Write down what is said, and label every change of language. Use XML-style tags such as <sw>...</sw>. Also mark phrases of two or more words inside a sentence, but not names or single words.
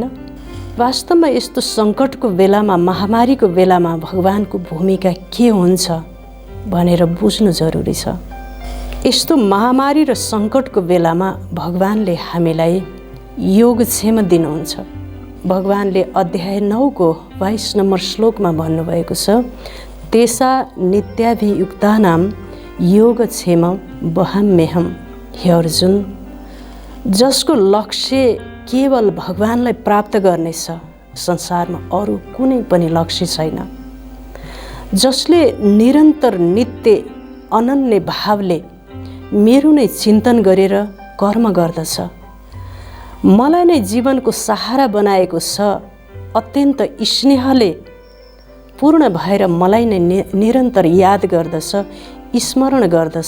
<ne>वास्तवमा यस्तो सङ्कटको बेलामा, महामारीको बेलामा भगवानको भूमिका के हुन्छ भनेर बुझ्नु जरुरी छ। यस्तो महामारी र सङ्कटको बेलामा भगवानले हामीलाई योगक्षेम दिनुहुन्छ। भगवानले अध्याय 9 को 22 नम्बर श्लोकमा भन्नुभएको छ,</ne> <sa>तेसा नित्याभियुक्तानां योगक्षेम वहाम्यहम्।</sa> <ne>हे अर्जुन, जसको लक्ष्य केवल भगवानलाई प्राप्त गर्ने छ, संसारमा अरू कुनै पनि लक्ष्य छैन। जसले निरन्तर नित्य अनन्य भावले मेरो नै चिन्तन गरेर कर्म गर्दछ, मलाई नै जीवनको सहारा बनाएको छ, अत्यन्त स्नेहले पूर्ण भएर मलाई नै निरन्तर याद गर्दछ, स्मरण गर्दछ।</ne>